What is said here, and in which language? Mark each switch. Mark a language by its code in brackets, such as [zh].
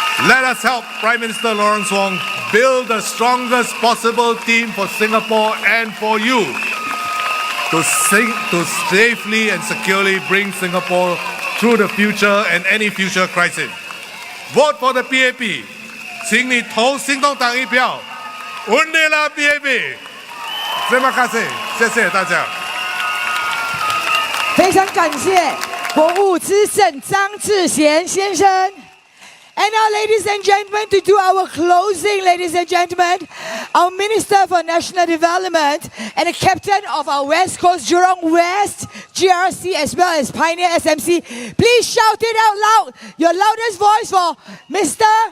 [en] Let us help Prime Minister Lawrence Wong build the strongest possible team for Singapore and for you to safely and securely bring Singapore through the future and any future crisis. Vote for the PAP. [zh] 请你投行动党一票。稳定了 PAP。 [ms] Terima kasih， [zh] 谢谢大家。非常感谢国务资深张志贤先生。 [en] And now, ladies and gentlemen, to do our closing, ladies and gentlemen, our Minister for National Development and the Captain of our West Coast Jurong West GRC as well as Pioneer SMC, please shout it out loud, your loudest voice for Mr.